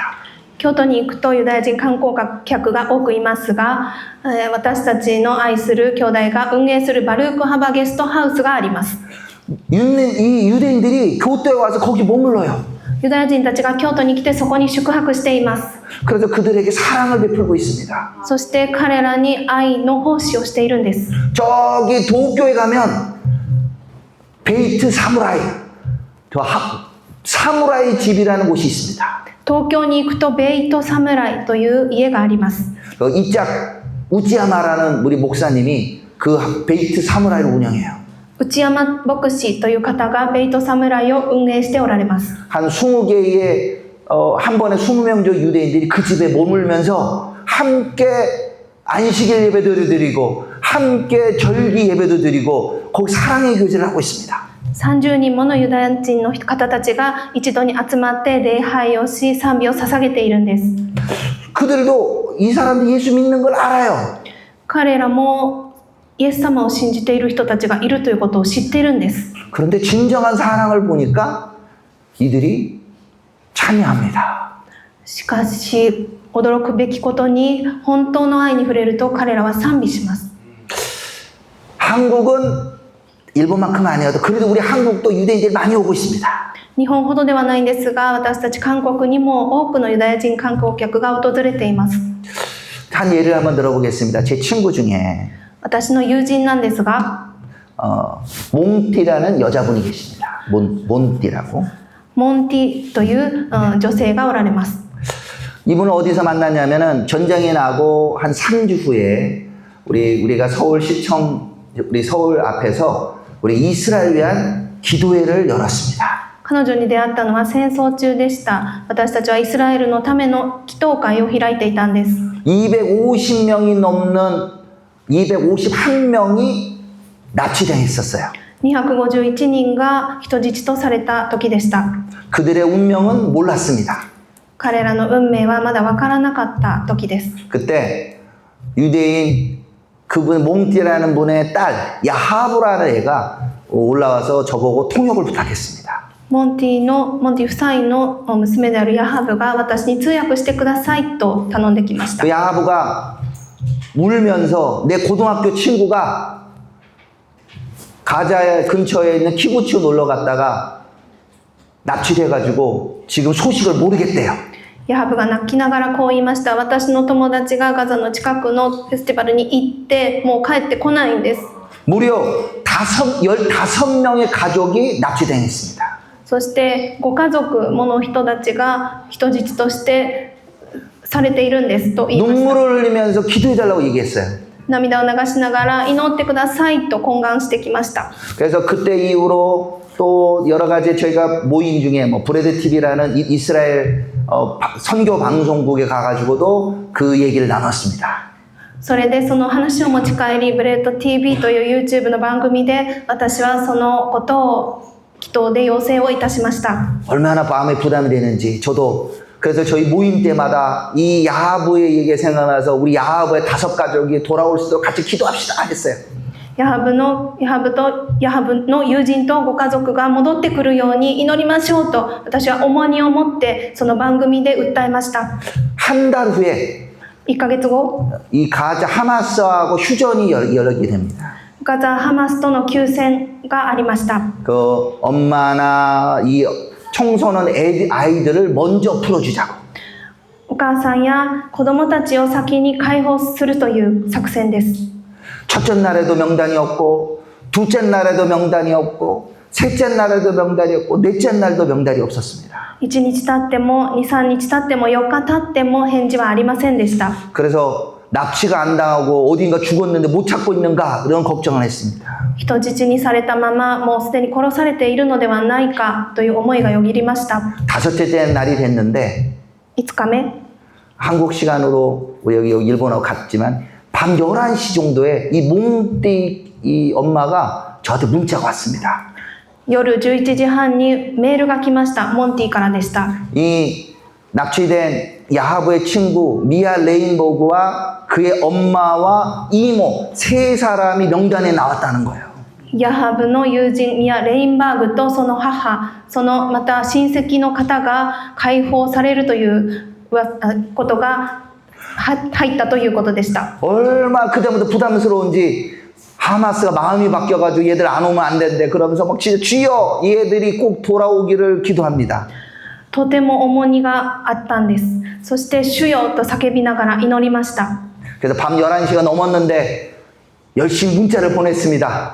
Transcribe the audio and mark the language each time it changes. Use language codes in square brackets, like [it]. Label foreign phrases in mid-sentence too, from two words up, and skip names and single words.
[ja] 京都に行くとユダヤ人観光客が多くいますが、私たちの愛する兄弟が運営するバルークハバゲストハウスがあります。 [ko] 이 유대인들이 교토에 와서 거기 머물러요. [ja] ユダヤ人たちが京都に来てそこに宿泊しています。 [ko] 그래서 그들에게 사랑을 베풀고 있습니다. [ja] そして彼らに愛の奉仕をしているんです。 [ko] 저기 도쿄에 가면 베이트 사무라이, 사무라이 집이라는 곳이 있습니다. [ja] 東京に行くとベイトサムライという家があります。 [ko] 이짝 우찌야마라는 우리 목사님이 그 베이트 사무라이를 운영해요. [ja] 内山牧師という方がベイトサムライを運営しておられます。 [ko] 한 20개의 한 번에 20명 정도 유대인들이 그 집에 머물면서 함께 안식일 예배도 드리고 함께 절기 예배도 드리고 거기 사랑의 교제를 하고 있습니다. [ja] 30 人ものユダヤ人の方たちが一度に集まって礼拝をし賛美を捧げているんです。 [ko] 그들도 이 사람들이 예수 믿는 걸 알아요. [ja] 彼らもイエス様を信じている人たちがいるということを知っているんです。 [ko] 그런데 진정한 사랑을 보니까 이들이 참여합니다. [ja] しかし驚くべきことに本当の愛に触れると彼らは賛美します。 [ko] 한국은 일본만큼 아니어도 그래도 우리 한국도 유대인들이 많이 오고 있습니다. [ja] 日本ほどではないんですが私たち韓国にも多くのユダヤ人観光客が訪れています。 [ko] 한 예를 한번 들어보겠습니다. 제 친구 중에 [ja] 私の友人なんですが [ko] 몬티라는 여자분이 계십니다. 몬티라고. [ja] モンティという、女性がおられます。 [ko] 이분은 어디서 만났냐면은 전쟁이 나고 한 3주 후에 우리가 서울시청 우리 서울 앞에서 우리 이스라엘 위한 기도회를 열었습니다. [ja] 彼女に出会ったのは戦争中でした。私たちはイスラエルのための祈祷会を開いていたんです。 [ko] 250명이 넘는 251명이 납치당했었어요. [ja] 251 人が人質とされた時でした。 [ko] 그들의 운명은 몰랐습니다. [ja] 彼らの運命はまだわからなかった時です。 [ko] 그때 유대인 그분 몽띠라는 분의 딸 야하브라는 애가 올라와서 저보고 통역을 부탁했습니다. [ja] モンティ夫妻の娘であるヤハブが私に通訳してくださいと頼んできました。 [ko] 그 야하브가 울면서 내 고등학교 친구가 가자 근처에 있는 키부츠 놀러 갔다가 납치돼가지고 지금 소식을 모르겠대요. [ja] ヤハブが泣きながらこう言いました。私の友達がガザの近くのフェスティバルに行ってもう帰ってこないんです。 [ko] 무려 15명의 가족이 납치당했습니다. [ja] そしてご家族もの人たちが人質としてされているんですと言いました。 [ko] 눈물을 흘리면서 기도해달라고 얘기했어요. [ja] 涙を流しながら祈ってくださいと懇願してきました。 [ko] 그래서 그때 이후로 또 여러 가지 저희가 모임 중에 뭐 브레드 TV라는 이스라엘 선교 방송국에 가가지고도 그 얘기를 나눴습니다. [ja] それでその話を持ち帰りブレッド TV という YouTube の番組で私はそのことを祈祷で要請をいたしました。 [ko] 얼마나 마음에 부담이 되는지 저도 그래서 저희 모임 때마다 이 야하브의 얘기가 생각나서 우리 야하브의 5가족이 돌아올 수 있도록 같이 기도합시다 했어요. [ja] ヤハブの友人とご家族が戻ってくるように祈りましょうと私は重荷を持ってその番組で訴えました。 [ko] 한 달 후에 [ja] 1 ヶ月後 [ko] 이 가자 하마스하고 휴전이 열리게 됩니다. [ja] ガザ・ハマスとの休戦がありました。 [ko] 그 엄마나 이 청소년 아이들을 먼저 풀어주자고. [ja] お母さんや子供たちを先に解放するという作戦です。 [ko] 첫째 날에도 명단이 없고 둘째 날에도 명단이 없고 셋째 날에도 명단이 없고 넷째 날도 명단이 없었습니다. [ja] 1 日経っても2、3日経っても4日経っても返事はありませんでした。 [ko] 그래서 납치가 안 당하고 어딘가 죽었는데 못 찾고 있는가 이런 걱정을 했습니다. [ja] 人質にされたままもうすでに殺されているのではないかという思いがよぎりました。 [ko] 5째 날이 됐는데 [ja] 5 日目 [ko] 한국 시간으로 여기 일본어 갔지만 밤 11시 정도에 이 몽띠 이 엄마가 저한테 문자가 왔습니다. [ja] 夜11時半にメールが来ました。モンティからでした。 [ko] 이 납치된 야하브의 친구 미아 레인버그와 그의 엄마와 이모 3사람이 명단에 나왔다는 거예요. [ja] ヤハブの友人ミア・レインバーグとその母、そのまた親戚の方が解放されるということが入ったということでした。 [ko] 얼마 그때부터 부담스러운지 하마스가 마음이 바뀌어가지고 얘들 안 오면 안 된대 그러면서 막 진짜 주여 얘들이 꼭 돌아오기를 기도합니다. [ja] とても重荷があったんです。そして主よと叫びながら祈りました。 [ko] 그래서 밤 11시가 넘었는데 열심히 문자를 보냈습니다.